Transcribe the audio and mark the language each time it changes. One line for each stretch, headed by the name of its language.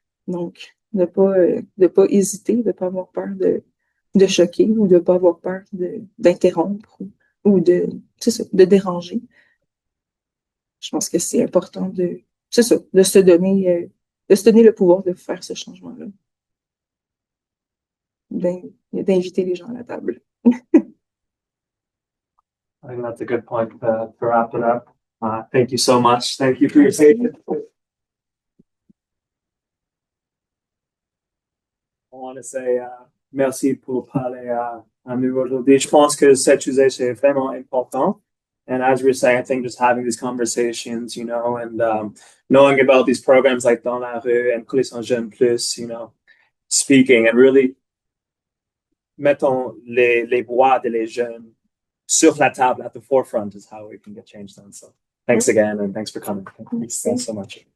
French: Donc, de pas hésiter, de pas avoir peur de choquer ou de pas avoir peur d'interrompre ou c'est ça, de déranger. Je pense que c'est important c'est ça, de se donner le pouvoir de faire ce changement-là. D'inviter les gens à la table.
English: I think that's a good point to wrap it up. Thank you so much. Thank you for your patience. I want to say
French: merci pour parler à nous aujourd'hui. Je pense que cet sujet c'est vraiment important.
English: And as we were saying, I think just having these conversations, you know, and knowing about these programs like Dans la rue and Coalition Jeune Plus, you know, speaking and really
French: mettons les voix de les jeunes sur la table
English: at the forefront is how we can get change done. So thanks again and thanks for coming. Thanks so much.